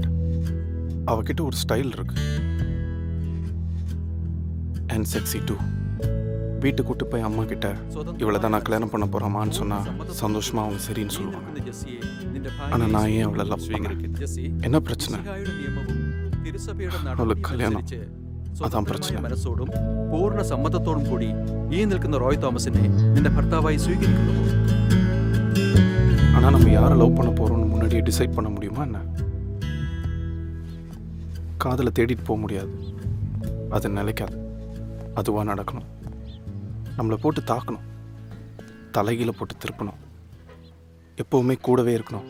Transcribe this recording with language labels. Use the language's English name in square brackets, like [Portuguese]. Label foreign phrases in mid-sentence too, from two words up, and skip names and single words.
[Tamil] அவகிட்ட ஒரு ஸ்டைல் இருக்கு. [English] and sexy too. [Tamil] வீட்டுக்கு கூட்டு போய் அம்மா கிட்ட இவளை தான் நான் கல்யாணம் பண்ண போகிறோமான்னு சொன்னால் சந்தோஷமாக அவங்க சரின்னு சொல்லுவாங்க. ஆனால் நான் ஏன் அவளை லவ் பண்ணேன்? என்ன பிரச்சனை? [Malayalam] അവൾക്ക് കല്യാണം, അതാ പ്രശ്നം. മനസ്സോടും പൂർണ്ണ സമ്മതത്തോടും കൂടി ഈ നിൽക്കുന്ന റോയ് തോമസിനെ നിന്റെ ഭർത്താവായി സ്വീകരിക്കുന്നു. [Tamil] ஆனால் நம்ம யாரை லவ் பண்ண போகிறோம்னு முன்னாடியே டிசைட் பண்ண முடியுமா என்ன? காதலை தேடிட்டு போக முடியாது, அது நிலைக்காது. அதுவாக நடக்கணும். நம்மளை போட்டு தாக்கணும், தலைகீழ போட்டு திருப்பணும், எப்போவுமே கூடவே இருக்கணும்.